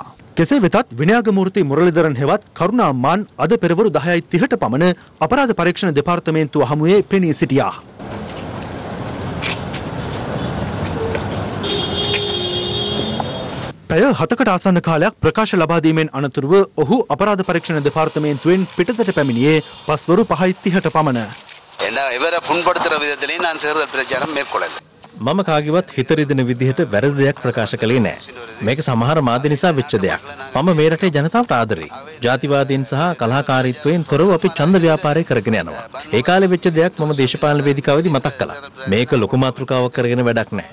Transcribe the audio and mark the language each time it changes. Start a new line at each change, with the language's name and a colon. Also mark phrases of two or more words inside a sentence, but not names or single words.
Sinhala: කෙසේ වෙතත් විනයාගමූර්ති මුරලිදරන් හෙවත් කරුණා අම්මාන් අද පෙරවරු 10:30ට පමණ අපරාධ පරීක්ෂණ දෙපාර්තමේන්තුව හමුවේ පෙනී සිටියා. පැය 7කට ආසන්න කාලයක් ප්‍රකාශ ලබා දීමෙන් අනතුරුව ඔහු අපරාධ පරීක්ෂණ දෙපාර්තමේන්තුවෙන් පිටතට පැමිණියේ පස්වරු 5:30ට පමණ.
Tamil: இவரை புண்படுத்துற விதத்திலேயே நான் தேர்தல் பிரச்சாரம் மேற்கொள்ளல.
Sinhala: මම කාගේවත් හිත රිදෙන විදිහට වැරදි දෙයක් ප්‍රකාශ කළේ නැහැ. මේක සමහර මාධ්‍ය නිසා වෙච්ච දෙයක්. මම මේ රටේ ජනතාවට ආදරෙයි. ජාතිවාදීන් සහ කලහකාරීත්වයෙන් තොරව අපි ඡන්ද ව්‍යාපාරය කරගෙන යනවා. ඒ කාලේ වෙච්ච දෙයක් මම දේශපාලන වේදිකාවේදී මතක් කළා. මේක ලොකු මාතෘකාවක් කරගෙන වැඩක් නැහැ.